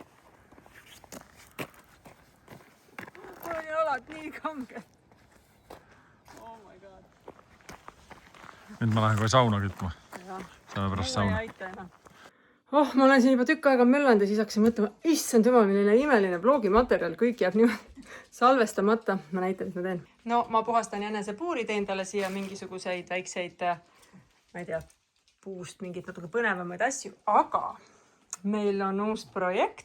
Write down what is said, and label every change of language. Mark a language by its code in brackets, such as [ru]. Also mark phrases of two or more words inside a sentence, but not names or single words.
[et] Mul on jalad nii kanged. [en] Oh my god. [et] Nüüd ma lähen kohe sauna kütma. Saame pärast sauna. Oh, ma olen siin juba tükk aega möllanud ja siis hakkasin mõtlema, issand jumal, milline imeline blogimaterjal, kõik jääb niimoodi salvestamata. Ma näitan, mis ma teen. No ma puhastan jänesepuuri, teen talle siia mingisuguseid väikseid, ma ei tea, puust mingit natuke põnevamaid asju, aga meil on uus projekt.